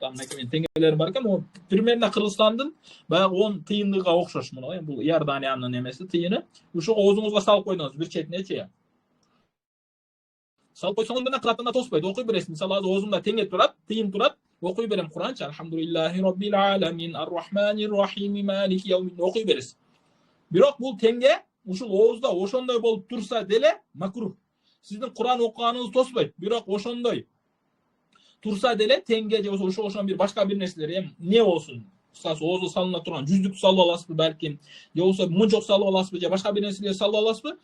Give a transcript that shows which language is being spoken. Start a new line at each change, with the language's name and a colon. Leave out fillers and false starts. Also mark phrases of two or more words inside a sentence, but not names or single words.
Kyrgyz: Андан кийин теңгелерим бар экен,
Russian: могу примерно
Kyrgyz: Кыргызстандын баягы 10 тыйындыга окшош мына, бул Иорданиянын эмеси тыйыны. Ушуга оозуңузга салып койдуңуз бир четинечи. Салып койсоңуз менен кырааттан тоспойт, окуй бересиз. Мисалы, азыр оозумда теңге турат, тыйын турат, окуй берем Куранчы.
Arabic: الحمد لله رب العالمين الرحمن الرحيم مالك يوم الدين
Kyrgyz: окуй бересиз. Бирок бул теңге ушул оозда ошондой болуп турса деле макрух. Сиздин Куран окуганыңыз тоспойт. Бирок ошондой турса деле теңге же болсо ошон бир башка бир нерселер, эмне болсун? Кыскасы оозу салына турган жүздүк салып аласызбы балким, же болсо мончок салып аласызбы, же башка бир нерселер салып аласызбы?